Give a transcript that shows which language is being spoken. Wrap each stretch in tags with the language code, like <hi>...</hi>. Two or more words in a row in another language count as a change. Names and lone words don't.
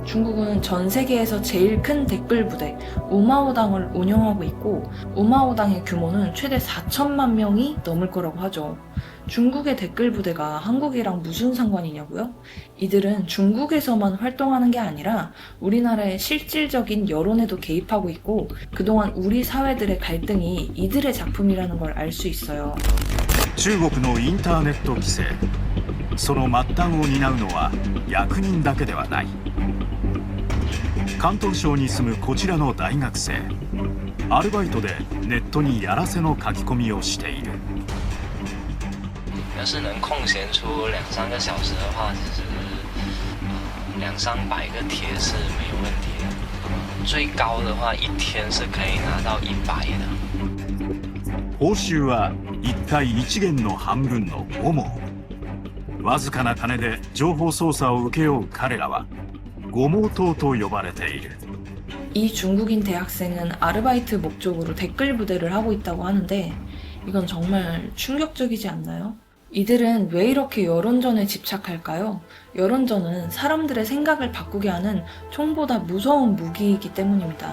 <ko>중국은 전 세계에서 제일 큰 댓글 부대 우마오당을 운영하고 있고 우마오당의 규모는 최대 4천만 명이 넘을 거라고 하죠. 중국의 댓글 부대가 한국이랑 무슨 상관이냐고요? 이들은 중국에서만 활동하는 게 아니라 우리나라의 실질적인 여론에도 개입하고 있고 그동안 우리 사회들의 갈등이 이들의 작품이라는 걸 알 수 있어요.</ko> <ja>中国のインターネット規制、その末端を担うのは役人だけではない。広東省に住むこちらの大学生、アルバイトでネットにやらせの書き込みをしている。</ja> <zh>要是能空闲出2-3个小时的话，其实200-300个帖是没有问题的。最高的话，一天是可以拿到100的。</zh> <ja>報酬は1回1元の半分の5毛。わずかな金で情報操作を請け負う彼らは五毛党と呼ばれている。</ja> <ko>이 중국인 대학생은 아르바이트 목적으로 댓글 부대를 하고 있다고 하는데 이건 정말 충격적이지 않나요? 이들은 왜 이렇게 여론전에 집착할까요? 여론전은 사람들의 생각을 바꾸게 하는 총보다 무서운 무기이기 때문입니다.</ko>